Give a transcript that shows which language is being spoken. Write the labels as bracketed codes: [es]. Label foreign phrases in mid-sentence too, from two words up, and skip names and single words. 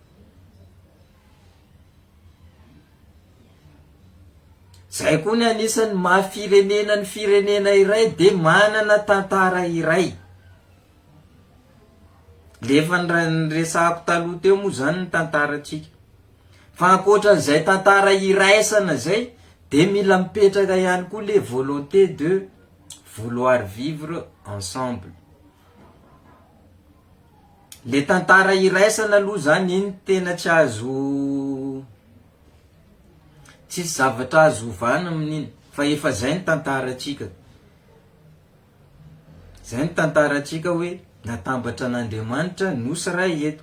[mg] Zay koa ny anisan'ny mahafirenena ny firenena iray de manana tantara iray. Lefa nyresahako taloha teo moa zany ny tantaratsika. Fa ankoatran'izay tantara iraisana zay de mila mipetraka ihany koa le [fr] volonté de vouloir vivre ensemble. [mg] Le tantara iraisana aloha zany iny tena tsy azo, tsisy zavatra azo ovana amin'iny, fa efa zay ny tantaratsika. Zay ny tantaratsika hoe natambatra an'Andriamanitra nosy ray eto.